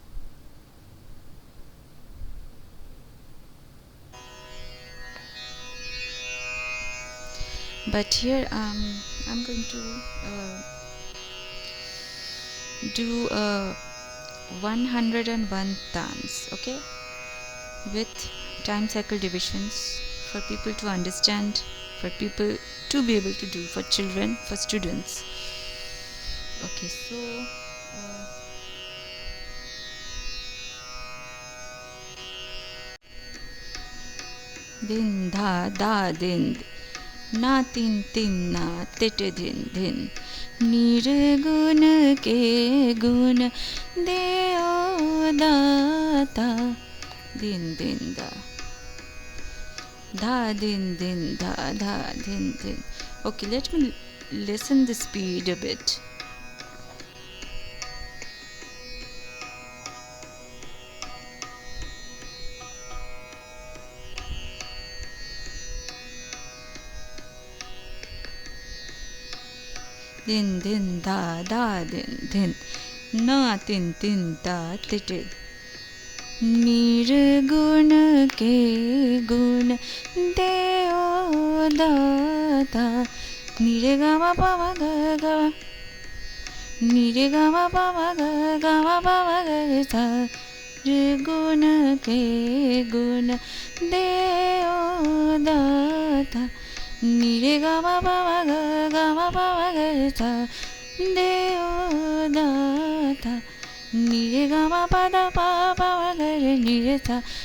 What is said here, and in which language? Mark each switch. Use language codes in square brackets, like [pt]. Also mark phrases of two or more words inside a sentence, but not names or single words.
[en] but here I'm going to do a 101 Tanz, okay, with time cycle divisions for people to understand, for people to be able to do, for children, for students. Okay, so din da da din na tin tin na tit din din [hi] निर्गुण के गुण दे ओ दाता दिन दिन दा धा din din da da din din. [en] Okay, let me listen the speed a bit. Din din da da din din na tin tin da tit [hi] निर्गुण के गुण दे ओ दाता निरे गा मा पा मा गा गा निरे गा मा पा मा गा गा मा पा मा गा सा निर्गुण के गुण दे ओ दाता निरे गा मा पा मा गा गा मा पा मा गा सा दे ओ दाता निरे गा मा पा दा पा पा मा गा रे निरे सा